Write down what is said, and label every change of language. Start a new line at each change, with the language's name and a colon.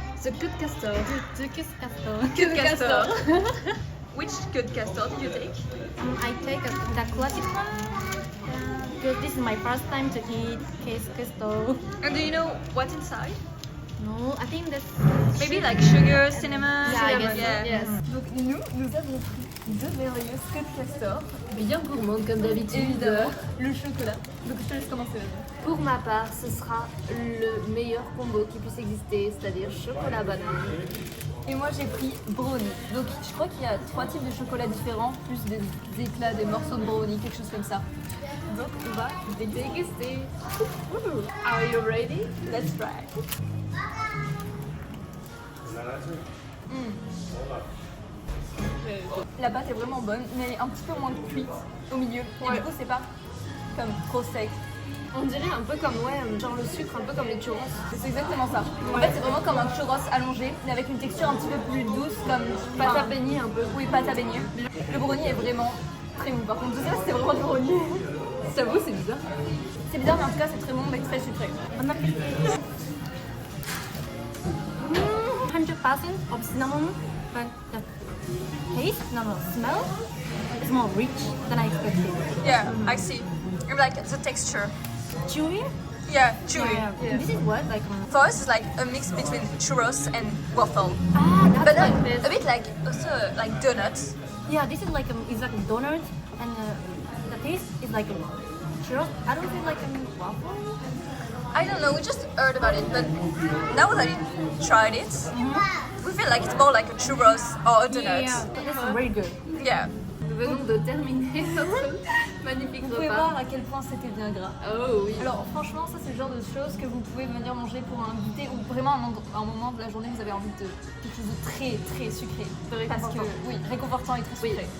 English: The queue de castor. The kiss castor. Queue de castor. Which queue de castor did you take? I take the classic one because this is my first time to eat kiss castor. And do you know what's inside? No, I think that's Maybe like sugar, cinnamon. Yeah, I guess so, yeah. yes.
French: Donc nous avons pris deux merveilleuses queues de castor, bien gourmandes comme d'habitude. Évidemment, le chocolat. Donc je te laisse commencer. Pour ma part, ce sera le meilleur combo qui puisse exister, c'est-à-dire chocolat banane. Et moi j'ai pris brownie. Donc je crois qu'il y a 3 types de chocolat différents, plus des éclats, des morceaux de brownie, quelque chose comme ça. Donc on va déguster.
English: Are you ready? Let's try.
French: La pâte est vraiment bonne, mais elle est un petit peu moins cuite au milieu. Et du coup c'est pas comme trop sec. On dirait un peu comme, genre le sucre, un peu comme les churros. C'est exactement ça. En fait c'est vraiment comme un churros allongé, mais avec une texture un petit peu plus douce, comme Pâte à beignet un peu. Oui, pâte à beignet. Le brownie est vraiment très mou. Par contre, je sais pas si c'est vraiment du brownie. J'avoue, c'est bizarre. C'est bizarre, mais en tout cas, c'est très bon, mais très sucré.
English: 100% of cinnamon, but the taste, smell is more rich than I expected. Yeah, I see. And like the texture. Chewy? Yeah, chewy. Yeah. This is what like. For us, it's like a mix between churros and waffle. That's But like then a bit like also like donuts. yeah, this is like it's like a donut, and the taste is like a churros. I don't feel like a waffle. I don't know, we just heard about it, but now that we tried it, we feel like it's more like a churros or a donut. Yeah, but this is very good. Yeah.
French: Nous venons de terminer notre magnifique Vous pouvez repas. voir à quel point c'était bien gras. Oh oui. Alors franchement, ça c'est le genre de choses que vous pouvez venir manger pour un goûter ou vraiment un moment de la journée vous avez envie de quelque chose de très très sucré. Parce que oui, réconfortant et très Oui. sucré.